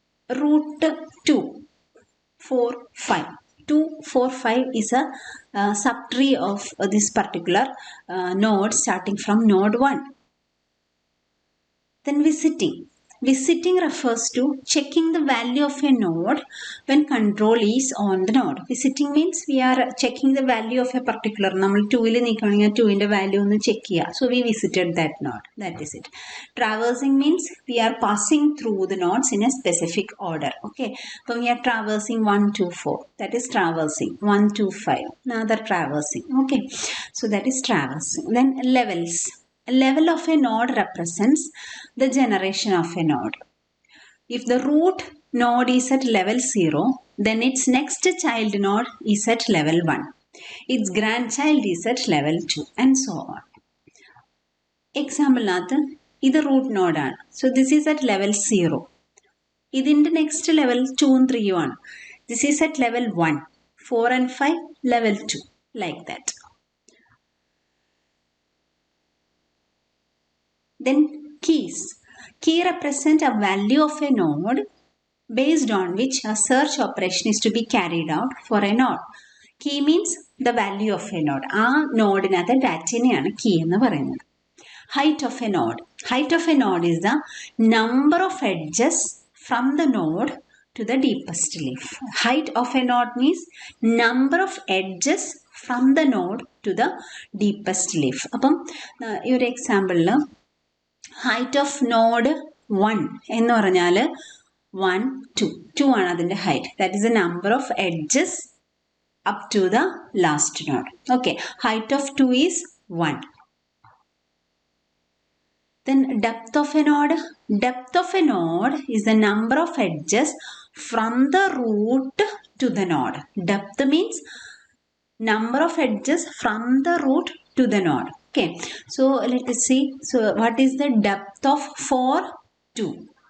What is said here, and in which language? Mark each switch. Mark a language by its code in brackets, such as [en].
[en] Root 2, 4, 5. 2, 4, 5 is a subtree of this particular node starting from node 1. Then visiting. Visiting refers to checking the value of a node when control is on the node. Visiting means we are checking the value of a particular. [ml] നമ്മൾ 2ൽ നിൽക്കുകയാണെങ്കിൽ 2ൻ്റെ value ഒന്ന് check ചെയ്യുക. [en] So we visited that node. That is it. Traversing means we are passing through the nodes in a specific order. Okay. So we are traversing 1 2 4. That is traversing. 1 2 5. Another traversing. Okay. So that is traversing. Then levels. A level of a node represents the generation of a node. If the root node is at level 0, then its next child node is at level 1. Its grandchild is at level 2 and so on. [ml] Example നാത്ത് ഇത് root നോഡാണ്. So this is at level 0. ഇതിൻ്റെ next level 2ഉം 3ഉം ആണ്. [en] This is at level 1. 4 and 5 level 2, like that. Then keys. Key represent a value of a node based on which a search operation is to be carried out for a node. Key means the value of a node. [ml] ആ നോഡിനകത്ത് ഡാറ്റനെയാണ് key എന്ന് പറയുന്നത്. [en] Height of a node. Height of a node is the number of edges from the node to the deepest leaf. Height of a node means number of edges from the node to the deepest leaf. [ml] അപ്പം ഈ ഒരു എക്സാമ്പിളിൽ height of node 1 എന്ന് പറഞ്ഞാൽ 1 2 2 ആണ് അതിൻ്റെ height. [en] That is the number of edges up to the last node. Okay, height of 2 is 1. Then depth of a node. Depth of a node is the number of edges from the root to the node. Depth means number of edges from the root to the node. Okay, so let us see. So what is the depth of 4? 2.